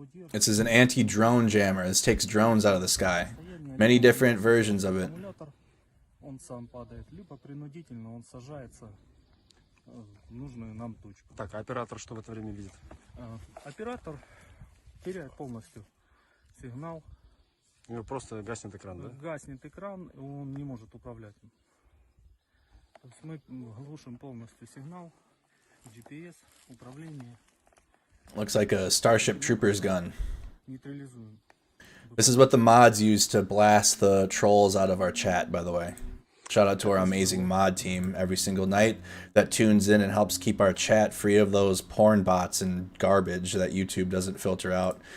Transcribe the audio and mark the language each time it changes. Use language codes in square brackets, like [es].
[en] This is an anti-drone jammer. This takes drones out of the sky. Many different versions of it. [ru] Он сам падает, либо принудительно он сажается в нужную нам точку. Так, а оператор что в это время видит? Оператор теряет полностью сигнал. У него просто гаснет экран, да? Гаснет экран, и он не может управлять им. То есть мы глушим полностью сигнал, GPS, управление. [en] Looks like a Starship Troopers gun. [ru] Нейтрализуем. [en] This is what the mods use to blast the trolls out of our chat, by the way. Shout out to our amazing mod team every single night that tunes in and helps keep our chat free of those porn bots and garbage that YouTube doesn't filter out.